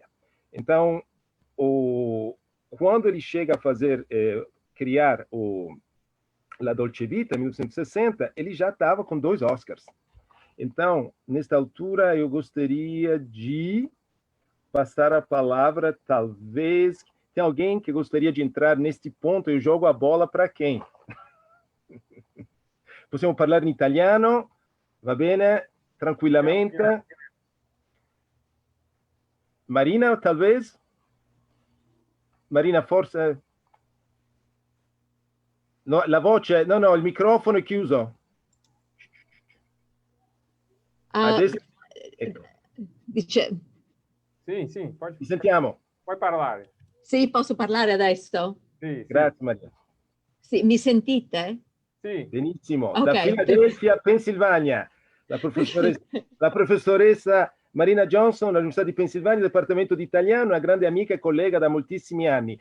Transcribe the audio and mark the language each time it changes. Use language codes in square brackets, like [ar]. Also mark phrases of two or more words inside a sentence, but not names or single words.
[pt] Então, quando ele chega a criar o La Dolce Vita, em 1960, ele já estava com 2 Oscars. Então, nesta altura, eu gostaria de passar a palavra, talvez... Tem alguém que gostaria de entrar neste ponto? Eu jogo a bola para quem? [it] Possiamo parlare in italiano? Va bene? Tranquillamente? Marina, talvez? Marina, forse... No, la voce... No, il microfono è chiuso. Adesso... Ecco. [pt] Sim, pode. [it] Ti sentiamo. Puoi parlare. Sì, posso parlare adesso? Sì. Grazie, Maria. Sì, mi sentite? Sì. Benissimo. Ok. Da Philadelphia, Pennsylvania, la professoressa Marina Johnson, all'Università di Pennsylvania, Dipartimento di Italiano, una grande amica e collega da moltissimi anni.